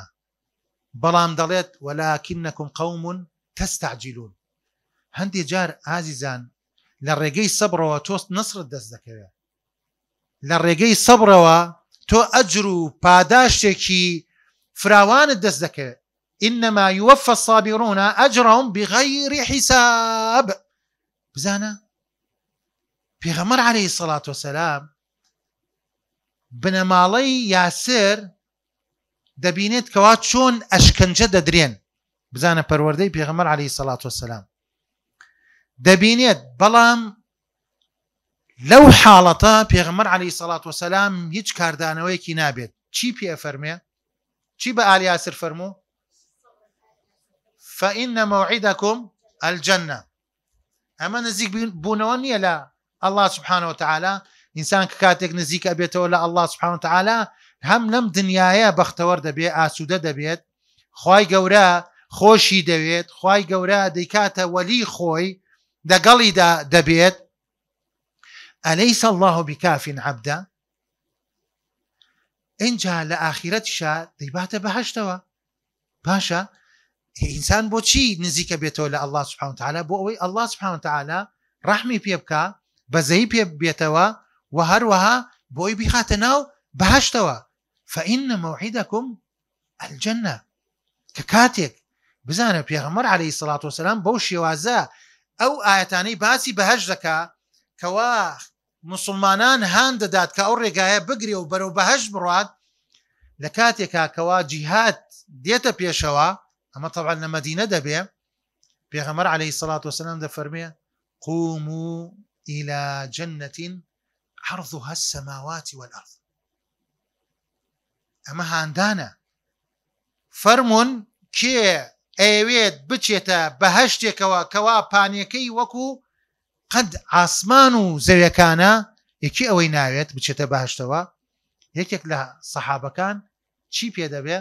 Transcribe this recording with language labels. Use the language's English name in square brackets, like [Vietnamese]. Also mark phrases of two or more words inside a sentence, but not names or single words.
[Central Kurdish] بەڵام دەڵێت [Arabic] وەلاکینەکم قەوم تەستەعجیلون. [Central Kurdish] هەندێک جار ئازیزان لە ڕێگەی سەبرەوە تۆ نسرت دەست دەکەوێت، لە ڕێگەی سەبرەوە تۆ ئەجر و پاداشتێکی فراوانت دەست دەکەوێت. [Arabic] إنما يوفى الصابرون أجرهم بغير حساب. [Central Kurdish] بزانە پێغەمبەر [Arabic] عەلەیهی سەڵات وەسەلام [Central Kurdish] بنەماڵەی یاسر دەبینێت کەوا چۆن ئەشکەنجە دەدرێن. بزانە پەروەردەی پێغەمبەر [Arabic] عەلەیهی سەڵات وەسەلام [Central Kurdish] دەبینێت، بەڵام لەو حاڵەتە پێغەمبەر [Arabic] عەلەیهی سەڵات وەسەلام [Central Kurdish] هیچ کاردانەوەیەکی نابێت. چی پێ فەرمێ؟ چی بە ئالی یاسر فەرموو؟ [Arabic] فإن موعدكم الجنة. [Central Kurdish] ئەمە نزیک بوونەوە نییە لە [Arabic] ئەڵڵا سوبحانە وتەعالا. [Central Kurdish] ئینسان کە کاتێک نزیک ئەبێتەوە لە [Arabic] ئەڵڵا سوبحانە وتەعالا [Central Kurdish] هەم لەم دنیاە بەختەوەر دەبێت، ئاسوودە دەبێت، خوای گەورە خۆشی دەوێت، خوای گەورە دەیکاتە وەلی خۆی، دەگەڵیدا دەبێت. [Arabic] ئەلەیس الله بکاف عەبدا. [Central Kurdish] اینجا لە ئاخرەتیشا دەیباتە بەهەشتەوە. باشە ئینسان بۆچی نزیکە بێتەوە لە [Arabic] ئەڵڵا سوبحانە وتەعالا؟ [Central Kurdish] بۆ ئەوەی [Arabic] ئەڵڵا سوبحانە وتەعالا [Central Kurdish] ڕەحمی پێ بکە، بەزەیی پێ بێتەوە و هەروەها بۆی بیخاتە ناو بەهەشتەوە. [Arabic] فإن موعدكم الجنة. [Central Kurdish] کە کاتێک بزانە پێغەمبەر [Arabic] عەلەیهی سەڵات وەسەلام [Central Kurdish] بەو شێوازە ئەو ئاەتانەی باسی بەهەشت دەکا کەوا مسلمانان هان دەدات کە ئەو ڕێگایە بگرێ و بەرەو بەهەشت بڕات، لە کاتێکا کەوا جیهاد دێتە پێشەوە، ئەمە طبعا لە مەدینە دەبێ، پێغەمبەر [Arabic] عەلەیهی سەڵات وەسەلام [Central Kurdish] دەفەرمێ [Arabic] قوموا إلى جنة عرضها السماوات والأرض. [Central Kurdish] ئەمە هاندانە، فەرمون کێ ئەوێت بچێتە بەهەشتێکەوە کەوا پانیەکەی وەکو قەد ئاسمان و زەویەکانە، یەکی ئەوەی ناوێت بچێتە بەهەشتەوە. یەکێک لە سەحابەکان چی پێ دەبێ؟